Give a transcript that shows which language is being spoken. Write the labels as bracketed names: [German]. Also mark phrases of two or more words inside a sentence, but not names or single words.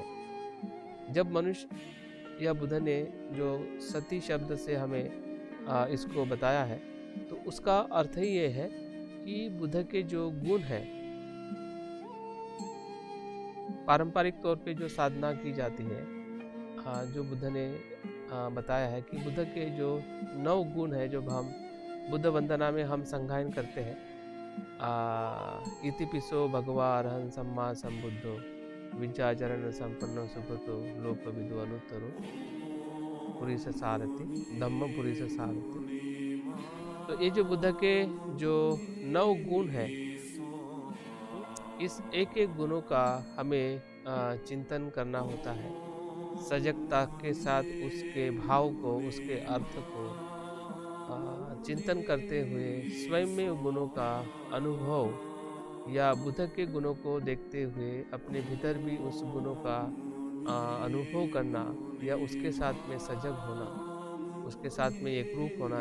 [Hindi] जब मनुष्य या बुद्ध ने जो सती शब्द से हमें इसको बताया है, तो उसका अर्थ ही ये है कि बुद्ध के जो गुण हैं, पारंपरिक तौर पे जो साधना की जाती है, जो बुद्ध ने बताया है कि बुद्ध के जो 9 गुण हैं, जो हम बुद्ध वंदना में हम संगायन करते हैं, [Pali] इतिपिसो भगवा अरहं सम्मा संबुद्धो विद्याचरण संपन्नो सुकृतो लोकविदो अनुत्तरो पुरीस सारथि धम्म पुरीस सारथि। [Hindi] तो ये जो बुद्ध के जो 9 गुण हैं, इस एक एक गुणों का हमें चिंतन करना होता है, सजगता के साथ उसके भाव को, उसके अर्थ को चिंतन करते हुए स्वयं में गुणों का अनुभव या बुद्ध के गुणों को देखते हुए अपने भीतर भी उस गुणों का अनुभव करना या उसके साथ में सजग होना, उसके साथ में एक रूप होना।